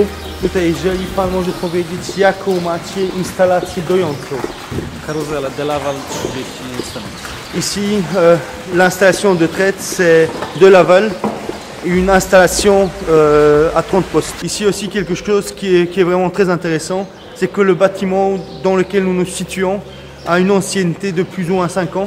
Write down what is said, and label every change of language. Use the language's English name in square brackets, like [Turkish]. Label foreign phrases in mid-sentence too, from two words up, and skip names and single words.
[Polish] Tutaj, jeżeli Pan może powiedzieć, jaką macie instalację dojącą? Karuzela Delaval 30 cm. [French] Ici, l'installation de traite, c'est de Laval, une installation à 30 postes. Ici aussi, quelque chose qui est vraiment très intéressant, c'est que le bâtiment dans lequel nous nous situons a une ancienneté de plus ou moins 5 ans.